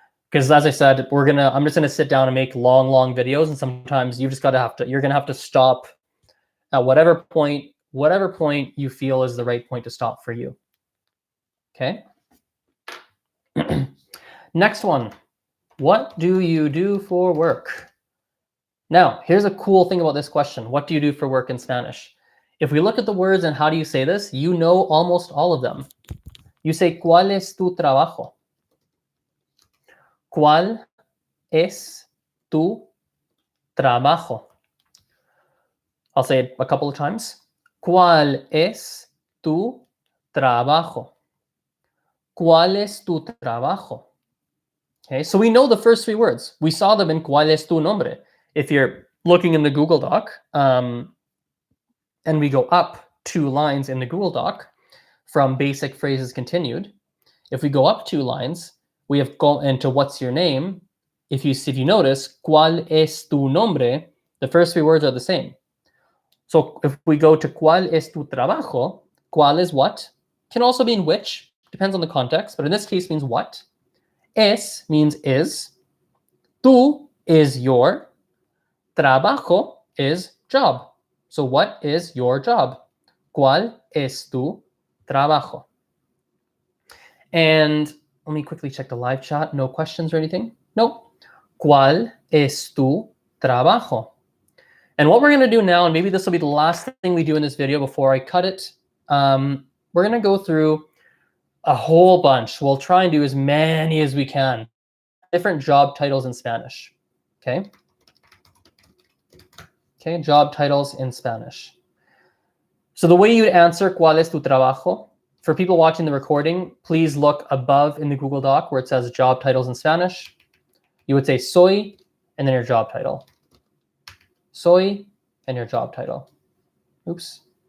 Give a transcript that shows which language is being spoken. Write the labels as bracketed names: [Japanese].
[English] Because as I said, I'm just gonna sit down and make long videos, and sometimes you're gonna have to stop at whatever point you feel is the right point to stop for you. Okay. Next one. What do you do for work? Now, here's a cool thing about this question. What do you do for work in Spanish? If we look at the words and how do you say this, you know almost all of them. [Spanish] You say, ¿cuál es tu trabajo? ¿Cuál es tu trabajo? [English] I'll say it a couple of times. [Spanish] ¿Cuál es tu trabajo? ¿Cuál es tu trabajo? [English] Okay, so we know the first 3 words. We saw them in [Spanish] ¿cuál es tu nombre? [English] If you're looking in the Google Doc, and we go up 2 lines in the Google Doc from basic phrases continued, if we go up 2 lines, we have gone into what's your name. [Spanish] If you notice, ¿cuál es tu nombre? [English] The first 3 words are the same. So if we go to [Spanish] ¿cuál es tu trabajo? [English] ¿Cuál is what? Can also mean which, depends on the context, but in this case means what. Es means is. Tu is your. Trabajo is job. So what is your job? [Spanish] ¿Cuál es tu trabajo? [English] And let me quickly check the live chat. No questions or anything? Nope. [Spanish] ¿Cuál es tu trabajo? [English] And what we're going to do now, and maybe this will be the last thing we do in this video before I cut it, we're going to go through a whole bunch. We'll try and do as many as we can. Different job titles in Spanish. Okay? Okay, job titles in Spanish. So the way you'd answer [Spanish] ¿cuál es tu trabajo? [English] For people watching the recording, please look above in the Google Doc where it says job titles in Spanish. You would say soy and then your job title. Soy and your job title. Oops.